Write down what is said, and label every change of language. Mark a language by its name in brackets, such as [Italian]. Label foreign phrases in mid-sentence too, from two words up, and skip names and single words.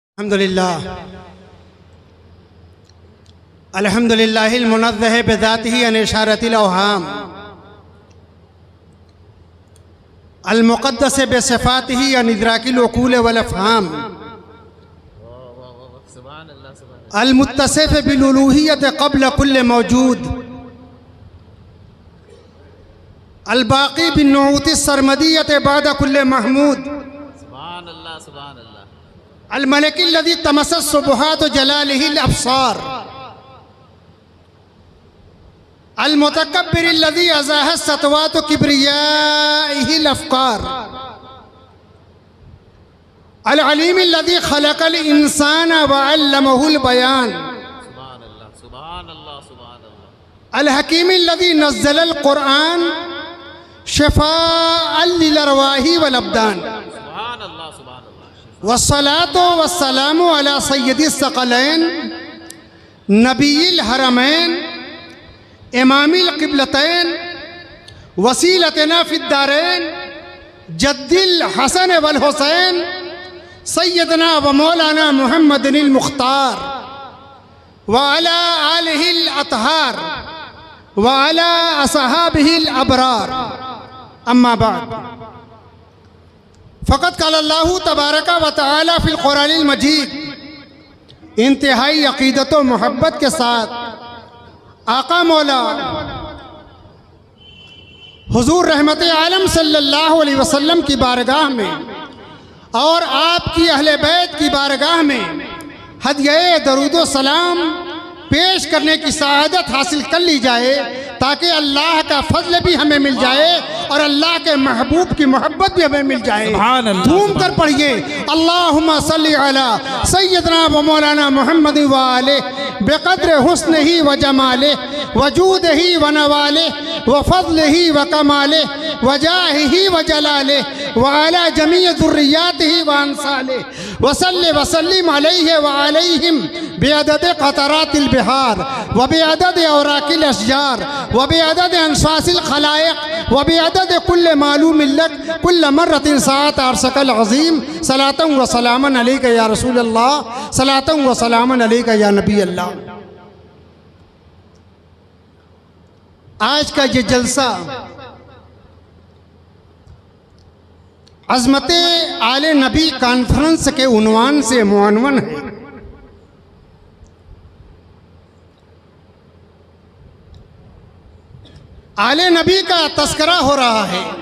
[Arabic] الحمد لله المنزه بذاته عن إشارة الأوهام المقدس بصفاته عن إدراك العقول والأفهام المتصف بالألوهية قبل كل موجود الباقي بنعوت السرمدية بعد كل محمود الملك الذي طمس سبحات جلاله الأبصار المتكبر الذي أزاحت سطوات كبريائه الأفكار العليم الذي خلق الإنسان وعلمه البيان الحكيم الذي نزل القرآن شفاء للأرواح والأبدان والصلاة والسلام على سيد الثقلين نبي الحرمين إمام القبلتين وسيلتنا في الدارين جد الحسن والحسين سيدنا ومولانا محمد المختار وعلى آله الأطهار وعلى أصحابه الأبرار أما بعد فقد قال الله تبارك وتعالى في القرآن المجيد [Urdu] انتہائی عقیدت و محبت کے ساتھ آقا مولا حضور رحمت عالم [Arabic] صلى الله عليه وسلم [Urdu] کی بارگاہ میں اور آپ کی اہل بیت کی بارگاہ میں ہدیہ درود و سلام پیش کرنے کی سعادت حاصل کر لی جائے تاکہ اللہ کا فضل بھی ہمیں مل جائے اور اللہ کے محبوب کی محبت بھی ہمیں مل جائے. دھوم کر پڑھیے [Arabic] اللهم صل على سيدنا ومولانا محمد وآله بقدر حسنه وجماله وجوده و نواله وفضله وكماله وجاهه وجلاله وعلى جميع ذرياته وأنساله وصل وسلم عليه وعليهم بعدد قطرات البحار وبعدد أوراق الأشجار وبعدد أنفاس الخلائق وبعدد كل معلوم لك كل مرة ساعة عرشك العظيم صلاة وسلاما عليك يا رسول الله صلاة وسلاما عليك يا نبي الله. [Urdu] آج کا یہ جلسہ عظمت آل نبی کانفرنس کے عنوان سے معنون ہے. آل نبی کا تذکرہ ہو رہا ہے.